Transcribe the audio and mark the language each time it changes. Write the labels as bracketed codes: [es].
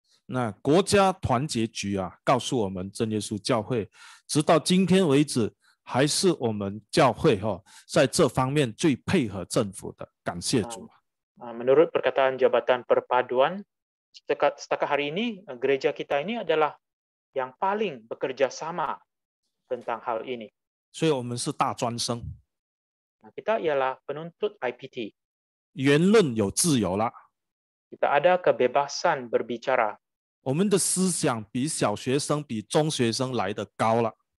[zh] 那国家团结局告诉我们真耶稣教会，直到今天为止，还是我们教会在这方面最配合政府的，感谢主。 [ms] Menurut perkataan Jabatan Perpaduan, setakat hari ini gereja kita ini adalah yang paling bekerja sama tentang hal ini. [zh] 所以我们是大专生， [ms] Kita ialah penuntut IPT. [zh] 言论有自由了， [ms] Kita ada kebebasan berbicara. [zh] 我们的思想比小学生、比中学生来得高了。